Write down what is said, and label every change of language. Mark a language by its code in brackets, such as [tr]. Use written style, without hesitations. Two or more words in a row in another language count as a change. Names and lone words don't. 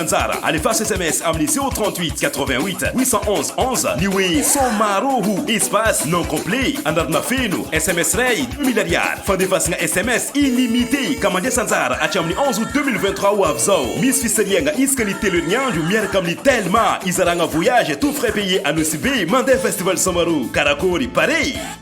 [mg] anjara alefaso SMS amin'ny 038 88 811 11 ny hoe Somaroho [fr] espace non complet [mg] anarana feno SMS ray 2000 ariary fandefasana SMS illimité ka mandraisa anjara hatramin'ny 11 août 2023 ho avy zao misy fisaliana isaka ny telo herinandro miaraka amin'ny Telma izaragna [fr] voyage tout frais payé [mg] anosy be mandeha festival Somaro karakory Paris.